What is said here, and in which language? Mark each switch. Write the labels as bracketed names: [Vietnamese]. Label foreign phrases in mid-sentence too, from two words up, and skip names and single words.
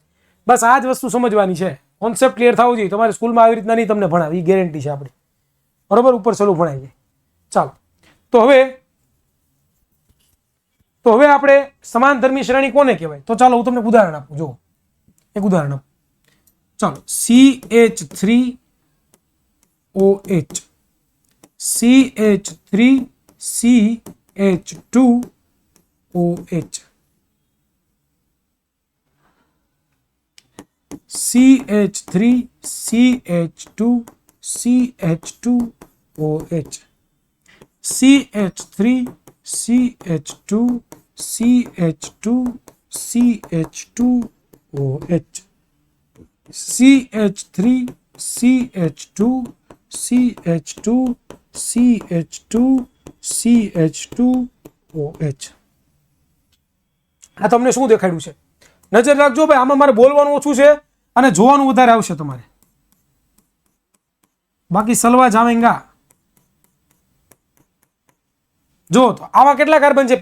[Gujarati] બસ આ જ વસ્તુ સમજવાની છે. [English] concept clear [Gujarati] થવું જોઈએ. તમારે સ્કૂલમાં આવી રીતના નહીં તમને ભણાવે, એ ગેરંટી છે આપણી. બરોબર, ઉપર સલું ભણાઈ જાય. ચાલો તો હવે આપણે સમાન ધર્મી શ્રેણી કોને કહેવાય? તો ચાલો હું તમને ઉદાહરણ આપું. જો એક ઉદાહરણ આપું. ચાલો, CH3OH, CH3CH2OH, CH3CH2CH2OH, CH3CH2CH2CH2OH, CH3CH2CH2CH2OH. આ તમને શું દેખાડ્યું છે? નજર રાખજો ભાઈ, આમાં મારે બોલવાનું ઓછું છે અને જોવાનું વધારે આવશે તમારે. બાકી સલવા જાવેંગા. જો તો આવા કેટલા કાર્બન છે?